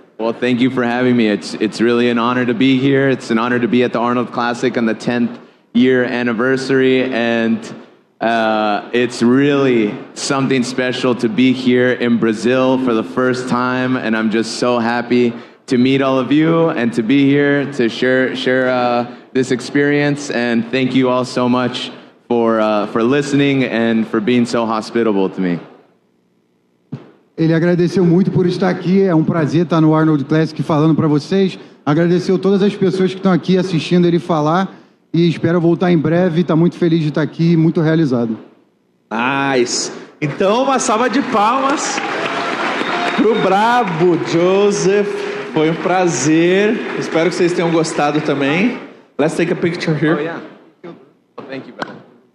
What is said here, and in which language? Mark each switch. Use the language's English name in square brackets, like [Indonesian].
[English] Well, thank you for having me. It's really an honor to be here. It's an honor to be at the Arnold Classic on the 10th year anniversary, and it's really something special to be here in Brazil for the first time, and I'm just so happy to meet all of you and to be here to share this experience. And thank you all so much for listening and for being so hospitable to me. [Portuguese] Ele agradeceu muito por estar aqui, é um prazer estar no Arnold Classic falando para vocês. Agradeceu todas as pessoas que estão aqui assistindo ele falar e espero voltar em breve. Está muito feliz de estar aqui, muito realizado. [English] Nice. [Portuguese] Então, uma salva de palmas pro brabo Joseph. Foi um prazer. Espero que vocês tenham gostado também. [English] Let's take a picture here. Oh, yeah. Oh, thank you, brother.